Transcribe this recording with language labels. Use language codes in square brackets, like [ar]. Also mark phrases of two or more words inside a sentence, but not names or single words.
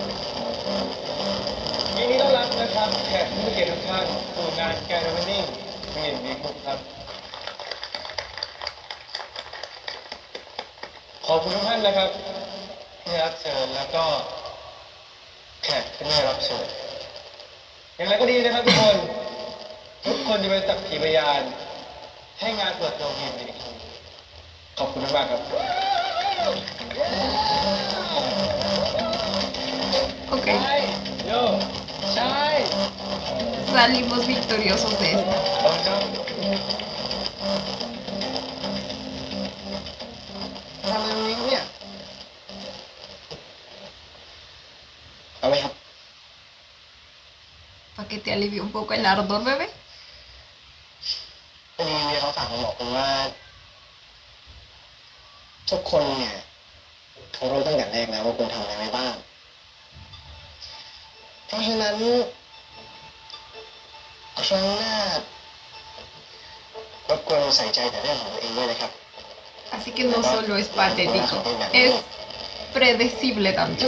[th] ยินดีต้อนรับนะครับแขกผู้มีเกียรติทุกท่านสู่งานแกรนนิ่งเงินมีคุกครับ ขอบคุณทุกท่านนะครับที่รับเชิญแล้วก็แขกที่ไม่รับเชิญอย่างไรก็ดีนะครับทุกคน ทุกคนจะเป็นสักขีพยานให้งานเปิดตัวทีมในครั้งนี้ขอบคุณมากๆครับ Ok, โยใช่ [es] salimos victoriosos de esta. [th] ขอบคุณครับทำอะไรตรงนี้ครับเนี่ยเอาไหมครับ [es] Para que te alivie un poco el ardor, bebé. [th] พอดีเขาฝากมาบอกผมว่า ทุกคนเนี่ยเขารู้ตั้งแต่แรกแล้วว่าคุณทำอะไรไว้บ้าง เพราะฉะนั้นครั้งหน้ารบกวนใส่ใจแต่เรื่องของตัวเองด้วยนะครับ [es] Así que no solo es patético, es predecible [th] ถ้า [es] también.